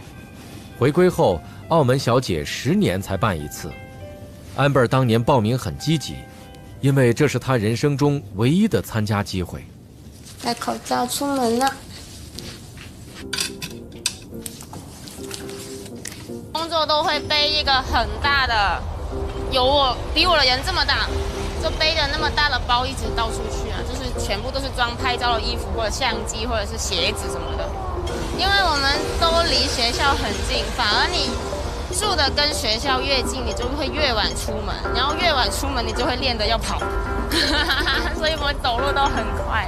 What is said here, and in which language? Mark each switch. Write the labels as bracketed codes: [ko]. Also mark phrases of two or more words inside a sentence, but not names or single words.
[zh] 回歸後，澳門小姐10年才辦一次。Amber 當年報名很積極，因為這是她人生中唯一的參加機會。戴口罩出門了。工作都會背一個很大的，比我的人這麼大。就背着那麼大的包一直到處去啊，就是全部都是裝拍照的衣服或者相機或者是鞋子什麼的。因為我們都離學校很近，反而你住的跟學校越近，你就會越晚出門，然後越晚出門你就會練得要跑，所以我走路都很快。